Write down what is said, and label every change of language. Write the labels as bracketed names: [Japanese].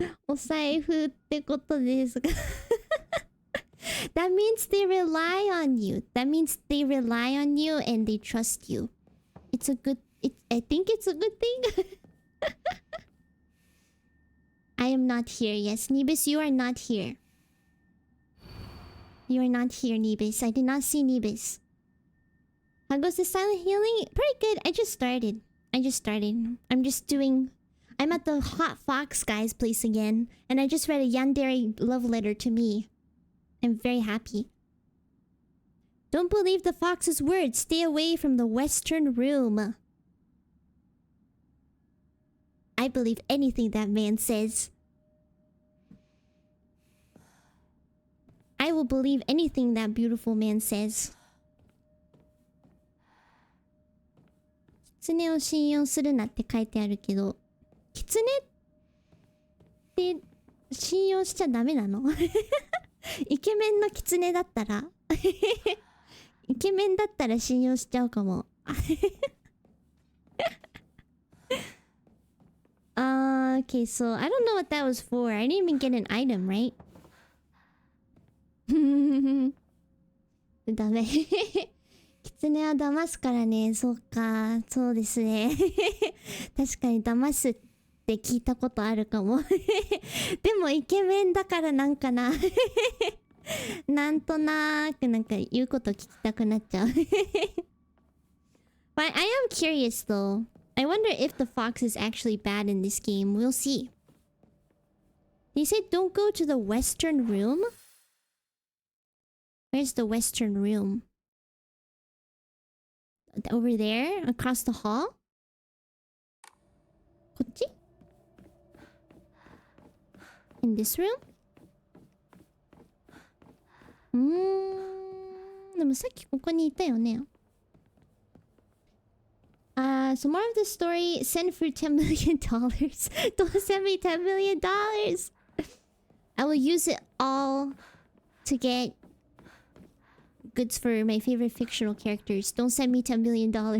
[Japanese] お財布ってことですが。 [English] That means they rely on you. That means they rely on you and they trust you. It's a good... I think it's a good thing. I am not here. Yes, Nibis, you are not here. You are not here, Nibis. I did not see Nibis. How goes the silent healing? Pretty good. I just started. I'm just doing... I'm at the Hot Fox guy's place again. And I just read a yandere love letter to me. I'm very happy. Don't believe the fox's words. Stay away from the western room. I believe anything that man says. I will believe anything that beautiful man says. [Japanese] 狐を信用するなって書いてあるけど、狐って信用しちゃダメなの？イケメンの狐だったらイケメンだったら信用しちゃうかも。 [English] Okay, so I don't know what that was for. I didn't even get an item, right? [Japanese] ダメ。狐は騙すからね。そうか。そうですね。確かに騙すって聞いたことあるかも。でもイケメンだからなんかな。なんとなーくなんか言うこと聞きたくなっちゃう。 [English] But I am curious though. I wonder if the fox is actually bad in this game. We'll see. They said don't go to the western room? Where's the western room? Over there? Across the hall? [Japanese] こっち? [English] In this room? [Japanese] でもさっきここにいたよね。 [English] So more of the story, send for $10 million. Don't send me $10 million. I will use it all to get goods for my favorite fictional characters. Don't send me $10 million.